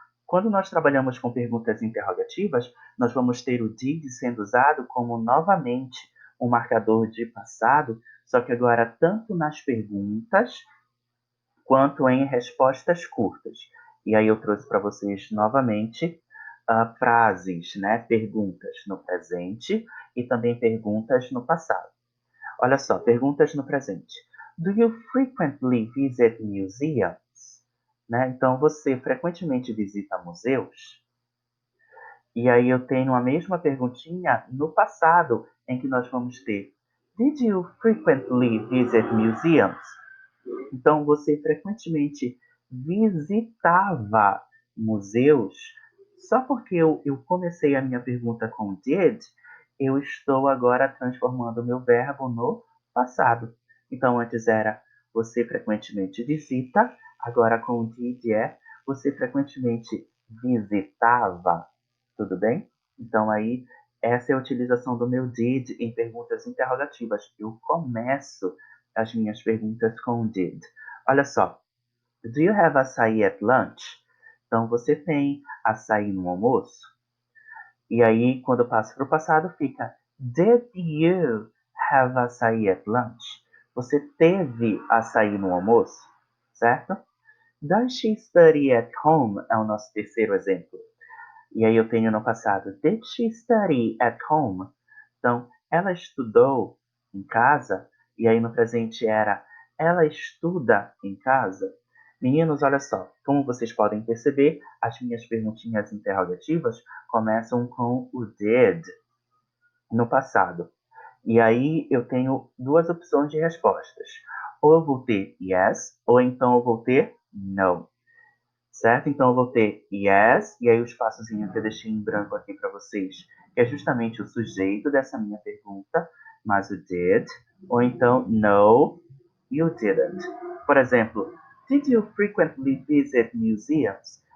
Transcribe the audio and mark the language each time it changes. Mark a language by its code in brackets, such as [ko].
[pt] Quando nós trabalhamos com perguntas interrogativas, nós vamos ter o did sendo usado como novamente um marcador de passado, só que agora tanto nas perguntas quanto em respostas curtas. E aí eu trouxe para vocês novamente frases, né? Perguntas no presente e também perguntas no passado. Olha só, perguntas no presente. [en] Do you frequently visit museums? [pt] Né? Então, você frequentemente visita museus? E aí eu tenho a mesma perguntinha no passado, em que nós vamos ter [en] Did you frequently visit museums? [pt] Então, você frequentemente visitava museus? Só porque eu comecei a minha pergunta com did, eu estou agora transformando o meu verbo no passado. Então, antes era você frequentemente visita, agora com o did é você frequentemente visitava. Tudo bem? Então, aí, essa é a utilização do meu did em perguntas interrogativas. Eu começo as minhas perguntas com did. Olha só. [en] Do you have açaí at lunch? [pt] Então, você tem açaí no almoço? E aí, quando eu passo para o passado, fica [en] Did you have açaí at lunch? [pt] Você teve açaí no almoço? Certo? [en] Does she study at home? [pt] É o nosso terceiro exemplo. E aí eu tenho no passado, [en] Did she study at home? [pt] Então, ela estudou em casa. E aí no presente era, ela estuda em casa. Meninos, olha só, como vocês podem perceber, as minhas perguntinhas interrogativas começam com o did no passado. E aí eu tenho duas opções de respostas. Ou eu vou ter yes, ou então eu vou ter no. Certo? Então eu vou ter yes, e aí o espaçozinho que eu deixei em branco aqui para vocês, que é justamente o sujeito dessa minha pergunta, mas o did, ou então [en] no, you didn't. [pt] Por exemplo, [en] did you frequently visit museums?